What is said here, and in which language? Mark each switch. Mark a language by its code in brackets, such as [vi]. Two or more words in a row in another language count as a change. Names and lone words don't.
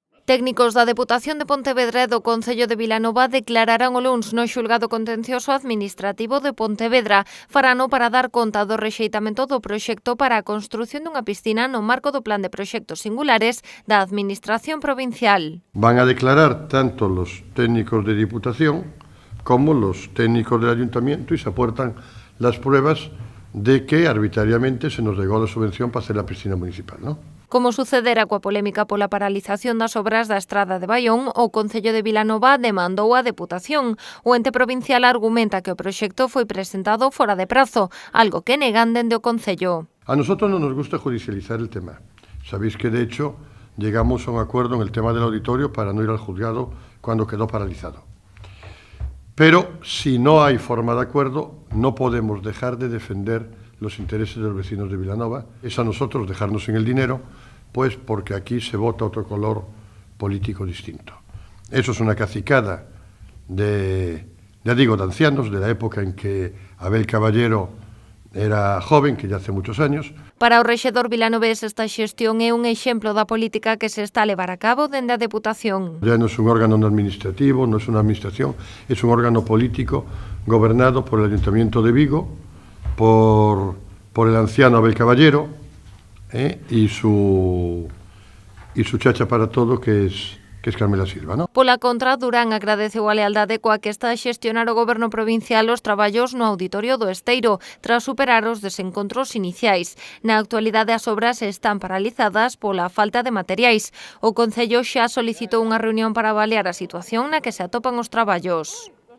[gl] Técnicos da Deputación de Pontevedra e do Concello de Vilanova declararán o luns no xulgado contencioso administrativo de Pontevedra. Farano para dar conta do rexeitamento do proxecto para a construción dunha piscina no marco do Plan de Proxectos Singulares da Administración Provincial. [es] Van a declarar tanto los técnicos de Diputación como los técnicos del Ayuntamiento y se aportan las pruebas de que arbitrariamente se nos negó la subvención para hacer la piscina municipal, ¿no? [gl] Como sucedera coa polémica pola paralización das obras da Estrada de Baión, o Concello de Vilanova demandou a Deputación. O ente provincial argumenta que o proxecto foi presentado fora de prazo, algo que negan dende o Concello. [es] A nosotros no nos gusta judicializar el tema. Sabéis que, de hecho, llegamos a un acuerdo en el tema del auditorio para no ir al juzgado cuando quedó paralizado. Pero si no hay forma de acuerdo, no podemos dejar de defender los intereses de los vecinos de Vilanova. Es a nosotros dejarnos en el dinero, pues porque aquí se vota otro color político distinto. Eso es una cacicada de ancianos, de la época en que Abel Caballero era joven, que ya hace muchos años. [gl] Para o rexedor vilanovés, esta xestión é un exemplo da política que se está a levar a cabo dende a Deputación. [es] Ya no es un órgano administrativo, no es una administración, es un órgano político gobernado por el Ayuntamiento de Vigo, por el anciano Abel Caballero y su chacha para todo, que es Carmela Silva, ¿no? [gl] Pola contra, Durán agradeceu a lealdade coa que está a xestionar o Goberno provincial os traballos no Auditorio do Esteiro, tras superar os desencontros iniciais. Na actualidade, as obras están paralizadas pola falta de materiais. O Concello xa solicitou unha reunión para avaliar a situación na que se atopan os traballos.